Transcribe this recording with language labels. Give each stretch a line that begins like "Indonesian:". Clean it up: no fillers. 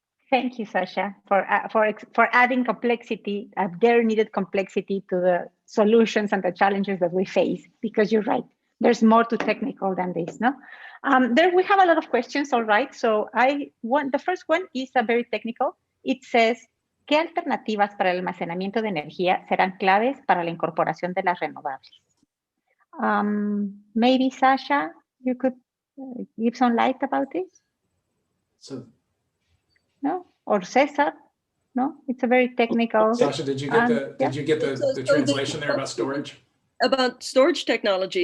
English: Thank you, Sasha, for adding complexity, very needed complexity to the solutions and the challenges that we face, because you're right, there's more to technical than this, no? We have a lot of questions, all right, so the first one is very technical. It says,
Spanish: ¿qué alternativas para el almacenamiento de energía serán claves para la incorporación de las renovables?
English: Maybe, Sasha, you could give some light about this? So, no, or Cesar? No, it's a very technical. Sasha, did you get the translation there about storage? About storage technologies?